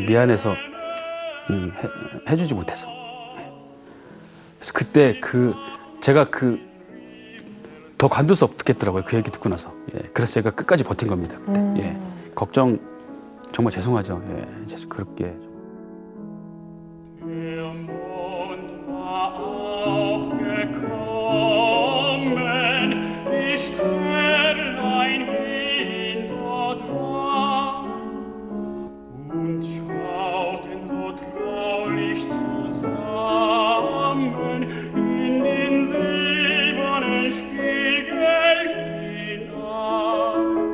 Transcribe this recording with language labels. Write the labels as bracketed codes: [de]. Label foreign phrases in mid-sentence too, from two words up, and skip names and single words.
[ko] 미안해서 해주지 못해서. 그래서 그때 제가 더 관둘 수 없겠더라고요. 그 얘기 듣고 나서. 예, 그래서 제가 끝까지 버틴 겁니다. 그때. 예, 걱정 정말 죄송하죠. 예, 그렇게. [de] Der Mond war auch gekommen, die Sternlein hin dort dran, und schauten so traulich zusammen in den silbernen Spiegel hinein.